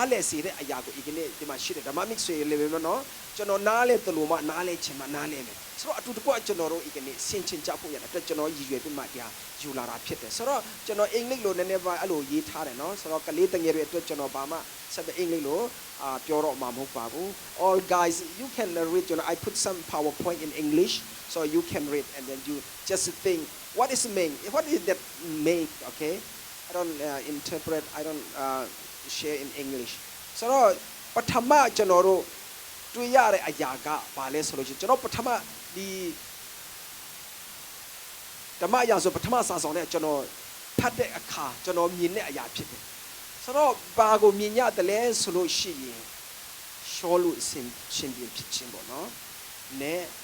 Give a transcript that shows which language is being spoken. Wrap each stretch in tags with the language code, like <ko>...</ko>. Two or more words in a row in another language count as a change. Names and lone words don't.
<my>လဲစေတဲ့အရာကိုဒီကနေ့ဒီမှာရှိတယ်ဓမ္မ mix တွေလေပဲနော်ကျွန်တော်နားလဲတလို့မှနားလဲချင်မှနားလဲမယ်ဆိုတော့အတူတကွကျွန်တော်တို့ဒီကနေ့ဆင်ခြင်ကြဖို့ရတဲ့အတွက်ကျွန်တော်ရည်ရွယ် ပြီးမှတရားယူလာတာဖြစ်တယ်ဆိုတော့ကျွန်တော်အင်္ဂလိပ်လိုနည်းနည်းပါအဲ့လိုရေးထားတယ်နော်ဆိုတော့ကလေးတငယ်တွေအတွက်ကျွန်တော်ဘာမှဆက်ပြီးအင်္ဂလိပ်လိုပြော တော့မှာမဟုတ်ပါဘူး</my> <en>all guys you can read you know I put some PowerPoint in English so you can read and then you just think what is that make okay I don't interpret I don't share in English</en> <my>ဆိုတော့ပထမကျွန်တော်တို့တွေ့ရတဲ့အရာကဘာလဲဆိုလို့ရှိရင်ကျွန်တော်ပထမဒီဓမ္မအရာဆိုပထမစာဆောင်နဲ့ကျွန်တော်ဖတ်တဲ့အခါကျွန်တော်မြင်တဲ့အရာဖြစ်တယ်ဆိုတော့ဘာကိုမြင်ရတယ်လဲဆိုလို့ရှိရင်ရှောလူရှင်ပြန်ဖြစ်ခြင်းပေါ့နော်နဲ့</my>